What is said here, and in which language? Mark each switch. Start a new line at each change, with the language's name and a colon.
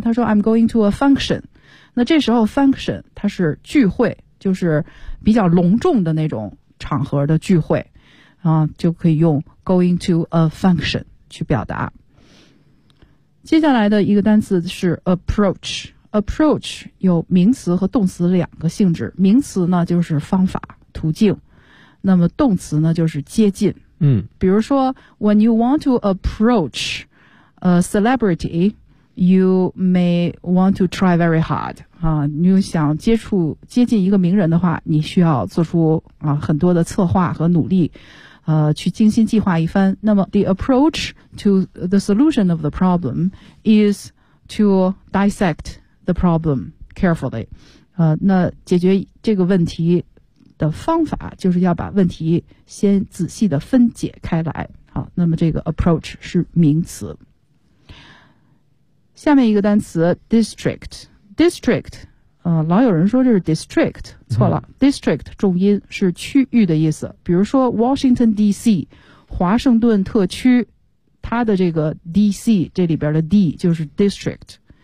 Chinese: 她说
English: I'm going to a function。
Chinese: 那这时候 function 它是聚会，就是比较隆重的那种场合的聚会，就可以用
English: going to a function
Chinese: 去表达。接下来的一个单词是 approach 有名词和动词两个性质，名词呢就是方法、途径，那么动词呢就是接近。嗯，比如说
English: when you want to approach a celebrity, you may want to try very hard.
Chinese: 你想接近一个名人的话，你需要做出很多的策划和努力，去精心计划一番。那么
English: the approach to the solution of the problem is to dissect the problem carefully.
Chinese: 那解决这个问题的方法就是要把问题先仔细的分解开来。好，那么这个 approach 是名词。下面一个单词 district 老有人说这是 district， 错了、district 重音是区域的意思，比如说 Washington DC 华盛顿特区，它的这个 DC 这里边的 D 就是 district。